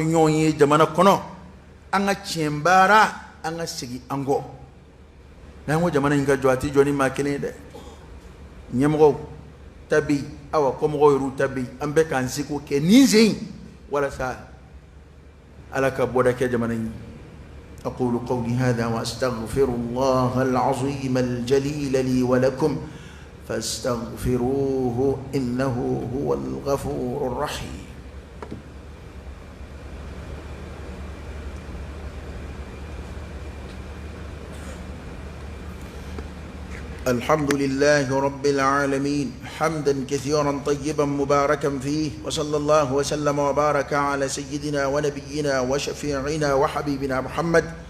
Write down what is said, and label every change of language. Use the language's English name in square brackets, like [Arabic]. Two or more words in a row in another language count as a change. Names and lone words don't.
[Bambara] ɲɔgɔn ye jamana kɔnɔ an ka tiɲɛ baara an ka segin an kɔ n'an ko jamana in ka jɔ a tɛ jɔ ni maa kelen ye dɛ ɲɛmɔgɔw ta bɛ yen awa kɔmɔgɔw yɛrɛw ta bɛ yen an bɛ k'an seko kɛ nin sen in walasa Ala ka bɔda kɛ jamana in ye [Arabic] أقول قولي هذا وأستغفر الله العظيم الجليل لي ولكم فاستغفروه إنه هو الغفور الرحيم الحمد لله رب العالمين حمدا كثيرا طيبا مباركا فيه وصلى الله وسلم وبارك على سيدنا ونبينا وشفيعنا وحبيبنا محمد